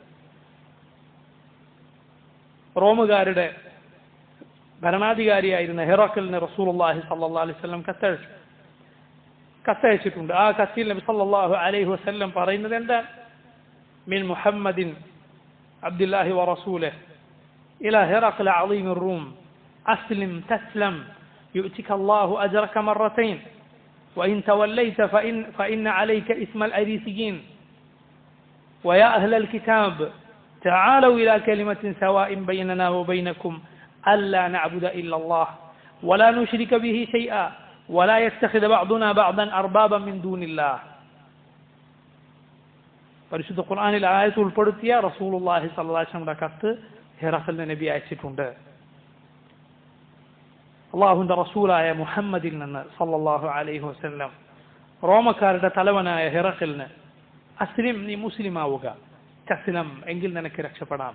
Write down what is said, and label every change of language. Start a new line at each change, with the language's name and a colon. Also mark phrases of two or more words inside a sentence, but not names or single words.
Malayalam: റോമുകാരുടെ ഭരണാധികാരിയായിരുന്ന ഹെറക്കലിന്
Arabic: رسول الله صلى الله عليه وسلم
Malayalam: കത്തയച്ചിട്ടുണ്ട്. ആ കത്തിൽ നബി
Arabic: صلى الله عليه وسلم
Malayalam: പറയുന്നത് എന്താ?
Arabic: من محمد عبد الله ورسوله إلى هرقل عظيم الروم أسلم تسلم يؤتك الله أجرك مرتين وإن توليت فإن عليك اسم الأريسيين ويا أهل الكتاب تعالوا إلى كلمة سواء بيننا وبينكم ألا نعبد إلا الله ولا نشرك به شيئا ولا يتخذ بعضنا بعضا أربابا من دون الله.
Malayalam: പരിശുദ്ധ ഖുർആനിൽ ആയത്ത് ഉൾപ്പെടുത്തിയ
Arabic: رسول الله صلى الله عليه وسلم
Malayalam: കത്ത് ഹെറഖലിന് നബി അയച്ചിട്ടുണ്ട്. അള്ളാഹുവിന്റെ റസൂലായ മുഹമ്മദിൽ നിന്ന്
Arabic: صلى الله عليه وسلم
Malayalam: റോമക്കാരുടെ തലവനായ ഹെറഖലിന് അസ്ലിം, നീ മുസ്ലിം ആവുക, തസ്ലം, എങ്കിൽ നിനക്ക് രക്ഷപ്പെടാം.